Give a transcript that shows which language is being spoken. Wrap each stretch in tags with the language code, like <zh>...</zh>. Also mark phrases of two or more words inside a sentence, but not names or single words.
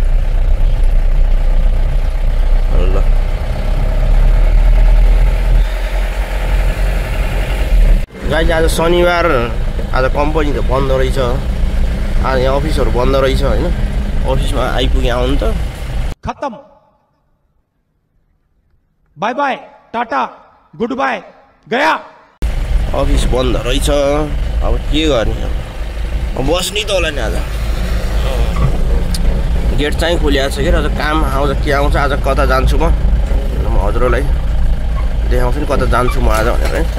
<ne>ल गाइस, आज शनिबार, आज कम्पनी त बन्द रहेछ। आज यहाँ अफिसहरू बन्द रहेछ हैन। अफिसमा आइपुगे आउनु त</ne> <en>खत्म, bye bye, tata, good bye, गया।</en> <ne>अफिस बन्द रहेछ। अब के गर्ने, अब बस्नै त होला नि। आज गेट चाहिँ खोलिएको छ कि आज काम आउँछ के आउँछ। आज कता जान्छु म हजुरलाई देखाउँछु नि कता जान्छु म आज भनेर है।</ne>